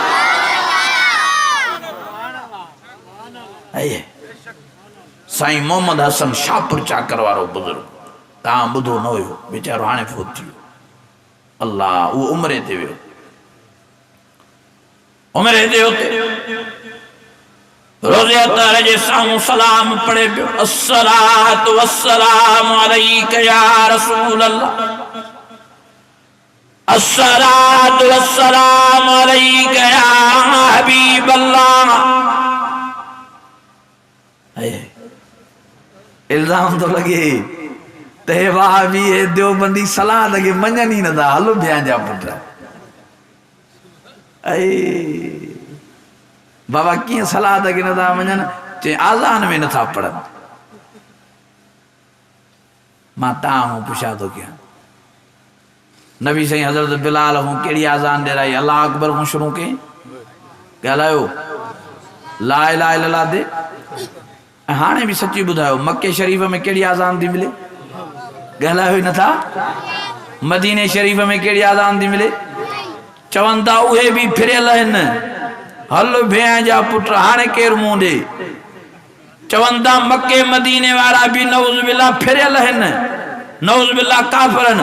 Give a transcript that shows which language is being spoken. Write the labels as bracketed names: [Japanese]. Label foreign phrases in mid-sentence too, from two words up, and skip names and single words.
[Sindhi] साईं मोहम्मद हसन शाहपुर चाकर वारो बुजुर्ग, तव्हां ॿुधो न हुयो, वीचारो हाणे फोत थी वियो। अल्लाह उहो उमिरि ते वियो, उमिरि ते हुते रोज़े अतार जे साम्हूं सलाम पढ़े पियो, [Arabic] الصلاة والسلام عليك يا رسول الله، الصلاة والسلام عليك يا حبيب الله. [Sindhi] इल्ज़ाम तो लगे ते वहाबी देवबंदी सलाह लगे मञनि ई नथा, हलो ॿियां जा पुट। बाबा कीअं सलाह लगे नथा मञनि? चई आज़ान में नथा पढ़नि। मां तव्हां पुछा थो कयां, नबी साईं हज़रत बिलाल हूं कहिड़ी आज़ान ॾिराई? [Arabic] الله أكبر [Sindhi] हूं शुरू कयईं, ॻाल्हायो [Arabic] لا إله إلا الله [Sindhi] दे। हाणे भी सच्ची ॿुधायो, मक्के शरीफ में कहिड़ी आज़ान थी मिले? ॻाल्हायो ई नथा। मदीने शरीफ में कहिड़ी आज़ान थी मिले? चवनि था उहे भी फिरियल आहिनि। हल भेण जा पुट, हाणे केरु मुंहुं ॾे? चवनि था मक्के मदीने वारा भी [Arabic] نعوذ بالله [Sindhi] फिरियल आहिनि, [Arabic] نعوذ بالله [Sindhi] काफ़िर आहिनि।